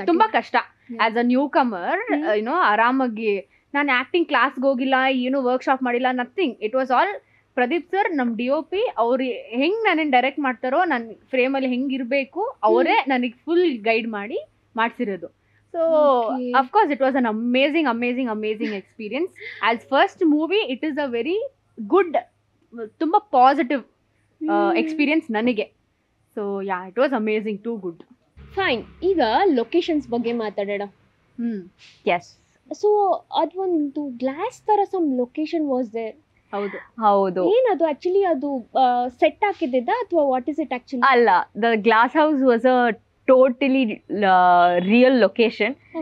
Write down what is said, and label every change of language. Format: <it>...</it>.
<kn>ತುಂಬಾ ಕಷ್ಟ</kn> <en>as a newcomer,</en> <kn>ಆರಾಮಾಗಿ ನಾನು ಆಕ್ಟಿಂಗ್ ಕ್ಲಾಸ್ಗೆ ಹೋಗಿಲ್ಲ, ಏನು ವರ್ಕ್ಶಾಪ್ ಮಾಡಿಲ್ಲ, nothing.</kn> <en>it was all</en> <kn>Pradeep sir, ನಮ್ DOP ಅವ್ರು ಹೆಂಗ್ ನನ್ನ ಡೈರೆಕ್ಟ್ ಮಾಡ್ತಾರೋ, ನನ್ನ ಫ್ರೇಮಲ್ಲಿ ಹೆಂಗಿರ್ಬೇಕು ಅವರೇ ನನಗೆ ಫುಲ್ ಗೈಡ್ ಮಾಡಿ ಮಾಡ್ಸಿರೋದು.</kn> <en>So of course it was an amazing experience. As first movie it is a very good, tumba positive experience ನನಗೆ. So yeah, it was amazing, too good.</en> <kn>Fine. ಈಗ ಲೊಕೇಶನ್ಸ್ ಬಗ್ಗೆ ಮಾತಾಡೋಣ.</kn> <en>Yes. So ಅದೊಂದು glass ತರ some location was there.</en> <kn>ಹೌದು. ಏನದು actually? ಅದು set ಹಾಕಿದ್ದ ಅಥವಾ</kn> <en>What is it actually? ಅಲ್ಲ, the glass house was a totally real location.</en>